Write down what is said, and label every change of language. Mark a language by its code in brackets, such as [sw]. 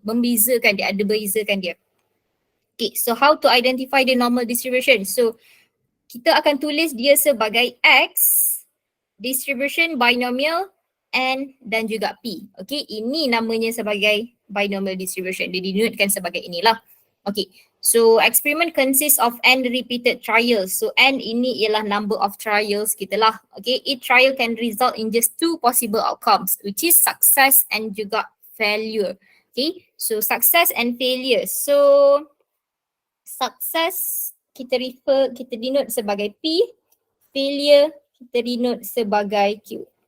[ms] Membezakan dia, ada bezakan dia. [en] Okay, so how to identify the normal distribution? [ms] So kita akan tulis dia sebagai X, distribution binomial, N dan juga P. Okay, ini namanya sebagai binomial distribution. Dia denotekan sebagai inilah. [en] Okay, so experiment consists of N repeated trials. [ms] So N ini ialah [en] number of trials [ms] kita lah. [en] Okay, each trial can result in just 2 possible outcomes which is success and juga failure. Okay, so success and failure. So success kita denote sebagai P, failure kita denote sebagai Q.